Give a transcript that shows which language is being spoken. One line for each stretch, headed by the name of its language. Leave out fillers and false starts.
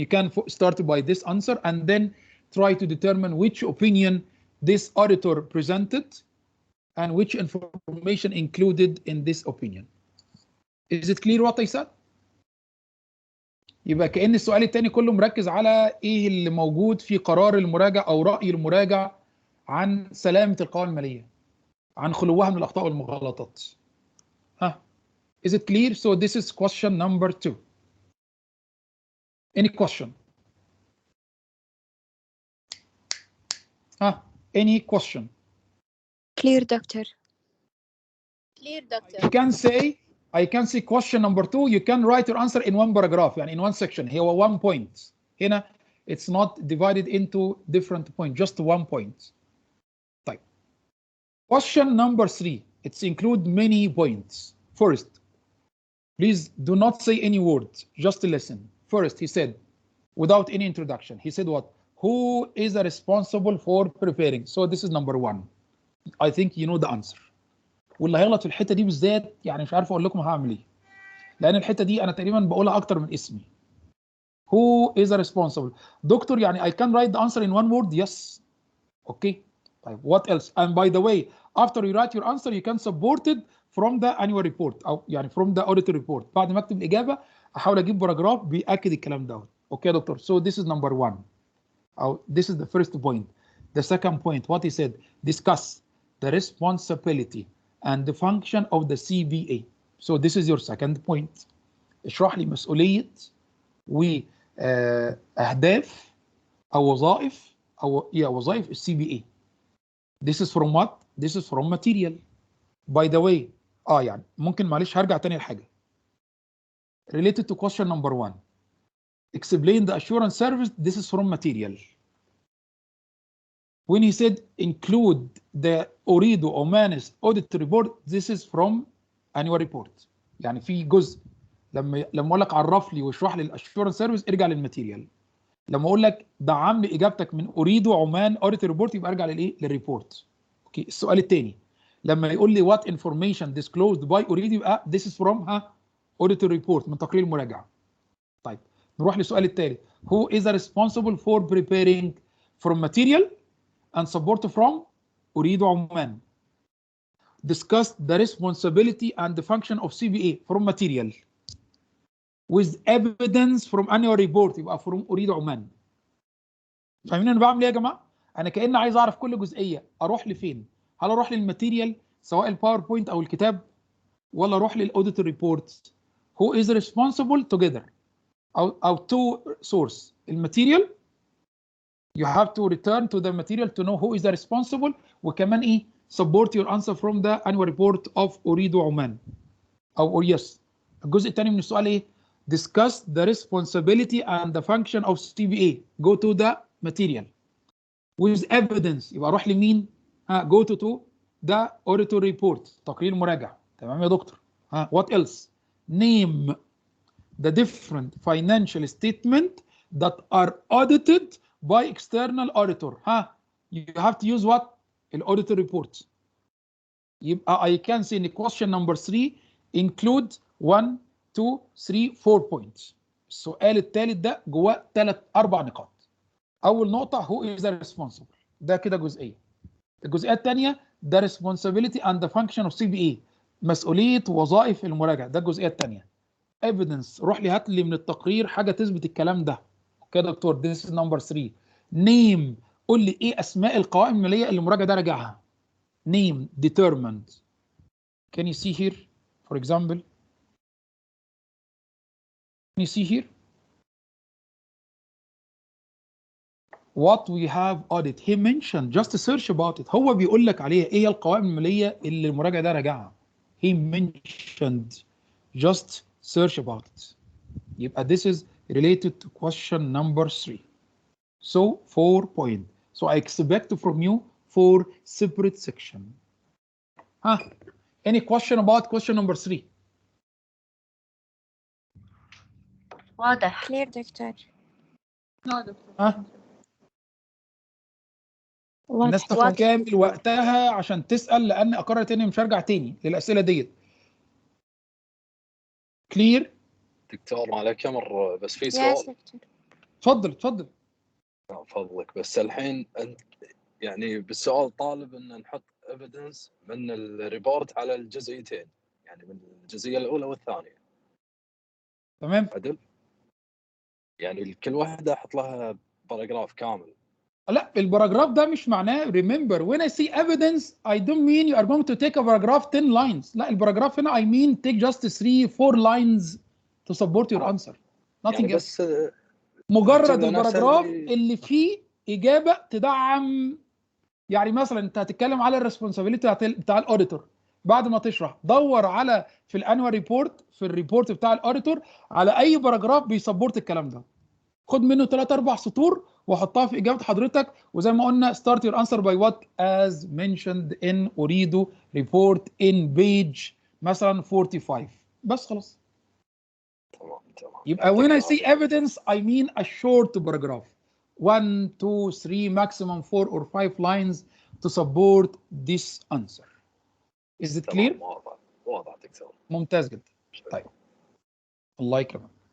English: You can start by this answer and then try to determine which opinion this auditor presented and which information included in this opinion. Is it clear what I said?
Arabic: يبقى كأن السؤال الثاني كله مركز على ايه اللي موجود في قرار المراجع او رأي المراجع عن سلامة القوائم المالية، عن خلوها من الأخطاء والمغالطات.
English: ها Is it clear? So this is question number 2. Any question? Any question? Clear, doctor. Clear, doctor. I can say question number 2. You can write your answer in one paragraph,
Arabic: يعني
English: in one section. Here 1 point.
Arabic: هنا
English: it's not divided into different points, just 1 point.
Arabic: طيب.
English: Question number 3. It's include many points. First, please do not say any words, just listen. First, he said, without any introduction, he said what? Who is responsible for preparing? So this is number 1. I think you know the answer.
Arabic: واللي هيغلط في الحته دي بالذات يعني مش عارف اقول لكم هعمل ايه. لان الحته دي انا تقريبا بقولها اكتر من اسمي.
English: Who is responsible؟
Arabic: دكتور يعني
English: I can write the answer in one word. Yes. Okay.
Arabic: طيب
English: what else? And by the way, after you write your answer you can support it from the annual report
Arabic: او يعني
English: from the audit report.
Arabic: بعد ما اكتب الاجابه احاول اجيب باراجراف بياكد الكلام دوت.
English: Okay يا doctor. So this is number one.
Arabic: او
English: this is the first point. The second point what he said, discuss the responsibility and the function of the CBA. So this is your second point.
Arabic: اشرح لي مسؤوليه واهداف او وظائف او وظائف السي بي اي.
English: This is from what? This is from material. By the way
Arabic: يعني ممكن معلش هرجع تاني لحاجه.
English: Related to question number 1. Explain the assurance service. This is from material. When he said include the أريد Omanis audit report, this is from annual report.
Arabic: يعني في جزء لما اقول لك عرف لي واشرح لي الاشورنس سيرفيس ارجع للماتيريال. لما اقول لك دعم لي اجابتك من اريد عمان اوديت ريبورت يبقى ارجع للايه؟ للريبورت. اوكي. السؤال الثاني لما يقول لي
English: what information disclosed by
Arabic: اريد يبقى
English: this is from audit report
Arabic: من تقرير المراجعه. طيب نروح للسؤال الثالث.
English: Who is responsible for preparing from material and support from Ooredoo Oman. Discuss the responsibility and the function of CBA from material with evidence from annual report
Arabic: يبقى
English: from Ooredoo Oman.
Arabic: فاهمين انا بعمل ايه يا جماعه؟ انا كأني عايز اعرف كل جزئيه اروح لفين؟ هل اروح للماتيريال سواء الباوربوينت او الكتاب ولا اروح للاوديت ريبورت؟
English: Who is responsible together او two source. الماتيريال you have to return to the material to know who is the responsible
Arabic: وكمان ايه؟
English: support your answer from the annual report of Ooredoo Oman او yes.
Arabic: الجزء الثاني من السؤال ايه؟
English: discuss the responsibility and the function of CBA. Go to the material with evidence
Arabic: يبقى اروح لمين؟
English: go to the auditor report
Arabic: تقرير المراجعه. تمام يا دكتور. what else؟
English: name the different financial statement that are audited by external auditor. you have to use what؟
Arabic: الauditor report. يبقى
English: I can say in question number 3 include 1 2 3 4 points.
Arabic: السؤال الثالث ده جواه 4 نقاط. اول نقطه
English: who is responsible
Arabic: ده كده جزئيه. الجزئيه الثانيه ده
English: responsibility and the function of CBA
Arabic: مسؤوليه وظائف المراجعه ده الجزئيه الثانيه. evidence روح لي هات لي من التقرير حاجه تثبت الكلام ده. اوكي يا دكتور.
English: this is number 3.
Arabic: name قول لي ايه اسماء القوائم الماليه اللي المراجع ده راجعها.
English: name determined. can you see here for example? Can you see here what we have audit? He mentioned just search about it.
Arabic: هو بيقول لك عليها ايه هي القوائم الماليه اللي المراجع ده راجعها.
English: He mentioned just search about it.
Arabic: يبقى
English: this is related to question number 3. So 4 point. So I expect from you 4 separate section. Any question about question number 3?
Arabic: واضح.
English: clear doctor.
Arabic: الناس تاخد كامل وقتها عشان تسأل لأن أقرر تاني مش هرجع تاني للأسئلة ديت.
English: Clear?
Arabic: دكتور معلك أمر بس في سؤال. اتفضل. فضلك بس الحين أنت يعني بالسؤال طالب إن نحط
English: evidence
Arabic: من الريبورت على الجزئيتين يعني من الجزئية الأولى والثانية. تمام. عدل؟ يعني كل واحدة أحط لها باراجراف كامل. لا الباراجراف ده مش معناه
English: remember when I say evidence I don't mean you are going to take a paragraph 10 lines.
Arabic: لا الباراجراف هنا
English: I mean take just 3-4 lines to support your answer. Nothing
Arabic: يعني بس مجرد الباراجراف اللي فيه إجابة تدعم. يعني مثلا انت هتتكلم على الريسبونسابيلتي بتاع الاوديتور بعد ما تشرح دور على في الانوال ريبورت في الريبورت بتاع الاوديتور على اي باراجراف بيسبورت الكلام ده. خد منه 3-4 سطور وحطها في اجابه حضرتك وزي ما قلنا
English: start your answer by what as mentioned in Ooredoo report in page مثلا 45
Arabic: بس خلاص. تمام. يبقى
English: when I say evidence I mean a short paragraph 1 2 3 maximum 4 or 5 lines to support this answer. Is it clear؟
Arabic: واضح دكتور. ممتاز جدا. طيب الله يكرمك.